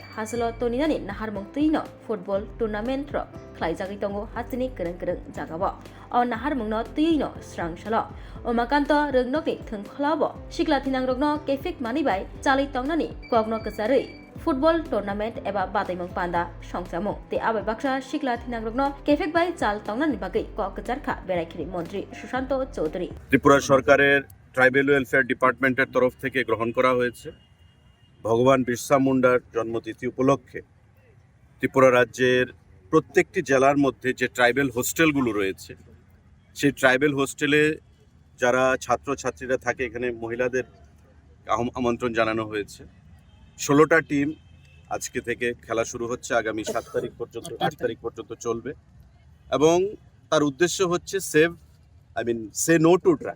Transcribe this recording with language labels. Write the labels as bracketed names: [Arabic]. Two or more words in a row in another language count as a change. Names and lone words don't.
[Kok Borok] Hasalo Toninani Naharmung Tino [English] Football Tournament [Kok Borok] ro Khlaijagi Tongo Hastini Kereng Jagabo O Naharmungno Tino Srangshalo Omakanto Rungnokni Thongkholabo Shikla Thinangrokno Kefek Manibai Chali Tongnani Kogno Kasarei [English] Football Tournament [Kok Borok] eba Bataimung Panda Songsamung te Abai Baksha Shikla Thinangrokno Kefek bai Chal Tongnani Bagai Kokjarkha Beraikiri Mantri Sushanto Chaudhary [Bangla] ত্রিপুরা সরকারের [English] Tribal Welfare Department's [Bangla] তরফ থেকে গ্রহণ করা হয়েছে ভগবান বিরসা মুন্ডার জন্মতিথি উপলক্ষে ত্রিপুরা রাজ্যের প্রত্যেকটি জেলার মধ্যে যে [English] tribal hostels [Bangla] রয়েছে সেই [English] tribal hostel [Bangla] যারা ছাত্রছাত্রীরা থাকে এখানে মহিলাদের আমন্ত্রণ জানানো হয়েছে 16টা টিম আজকে থেকে খেলা শুরু হচ্ছে আগামী 7 তারিখ পর্যন্ত 8 তারিখ পর্যন্ত চলবে এবং তার উদ্দেশ্য হচ্ছে [English] say no to